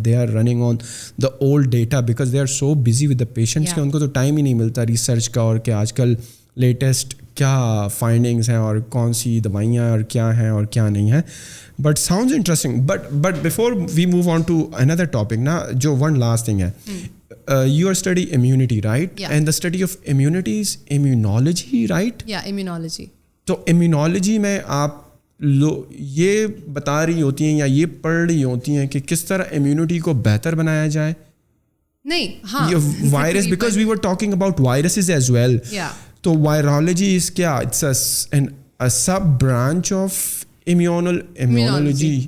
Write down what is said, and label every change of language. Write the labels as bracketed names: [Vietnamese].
[English] they are running on the old data because they are so busy with the patients [Urdu] کہ ان کو تو time ہی نہیں ملتا research کا, اور کہ آج کل لیٹسٹ کیا فائنڈنگس ہیں اور کون سی دوائیاں اور کیا ہیں اور کیا نہیں ہیں. [English] But sounds interesting. But before we move on to another topic نا, جو one last thing ہے, you are study immunity, right? Yeah. And the study of immunity is immunology, right? Yeah, immunology. [Urdu] تو امیونالوجی میں آپ یہ بتا رہی ہوتی ہیں یا یہ پڑھ رہی ہوتی ہیں کہ کس طرح امیونٹی کو بہتر بنایا جائے؟ نہیں, ہاں [English] Virus, because we were talking about viruses as well. تو virology is کیا؟ It's a sub branch of immunology.